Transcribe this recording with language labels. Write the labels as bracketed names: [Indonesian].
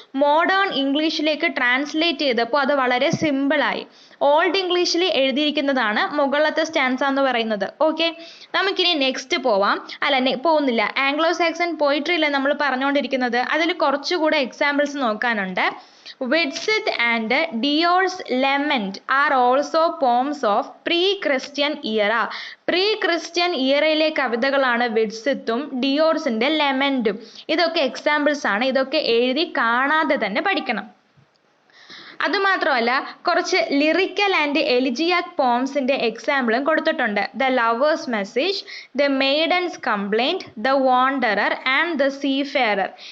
[Malayalam] Modern ഇംഗ്ലീഷിലേക്ക് translate ചെയ്തപ്പോൾ അത് വളരെ സിമ്പിളായി. ഓൾഡ് ഇംഗ്ലീഷിൽ എഴുതിയിരിക്കുന്നതാണ് മുകളിലത്തെ സ്റ്റാൻസ എന്ന് പറയുന്നത്. ഓക്കെ, നമുക്കിനി നെക്സ്റ്റ് പോവാം. പോകുന്നില്ല. ആംഗ്ലോ സാക്സൺ പോയിട്രിയിലെ നമ്മൾ പറഞ്ഞുകൊണ്ടിരിക്കുന്നത്. അതിൽ കുറച്ചുകൂടെ examples നോക്കാനുണ്ട്. [English] Widsith and Dior's Lament are also poems of pre-Christian era. [Malayalam] Pre-Christian ഇയറയിലെ കവിതകളാണ് വിഡ്സിത്തും ഡിയോർസിന്റെ ലെമൻറ്റും. ഇതൊക്കെ എക്സാമ്പിൾസ് ആണ്. ഇതൊക്കെ എഴുതി കാണാതെ തന്നെ പഠിക്കണം. അതുമാത്രമല്ല കുറച്ച് ലിറിക്കൽ ആൻഡ് എലിജിയാക് പോംസിന്റെ എക്സാമ്പിളും കൊടുത്തിട്ടുണ്ട്. [English] The lover's message, the maiden's complaint, the wanderer and the seafarer.